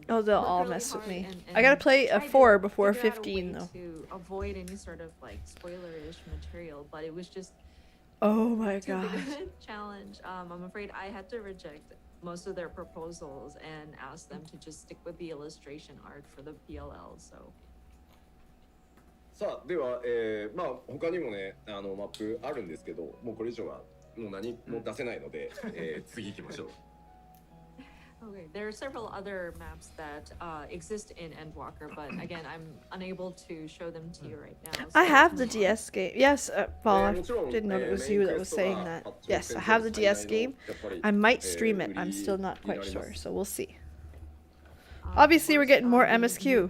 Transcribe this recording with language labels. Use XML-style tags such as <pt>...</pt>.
<en>Oh, they'll all mess with me. I gotta play a 4 before 15 though. To avoid any sort of like spoilerish material, but it was just. Oh my god. Challenge. I'm afraid I had to reject most of their proposals and ask them to just stick with the illustration art for the PLL. So.</en> <ja>さあでは、まあ他にもねマップあるんですけど、もうこれ以上はもう何も出せないので、次行きましょう。</ja> <en>Okay, there are several other maps that exist in Endwalker, but again, I'm unable to show them to you right now. So I have the DS game. Yes, Paul, I didn't know it was you that was saying that. Yes, I have the DS game. I might stream it. I'm still not quite sure, so we'll see. Obviously, we're getting more MSQ.</en>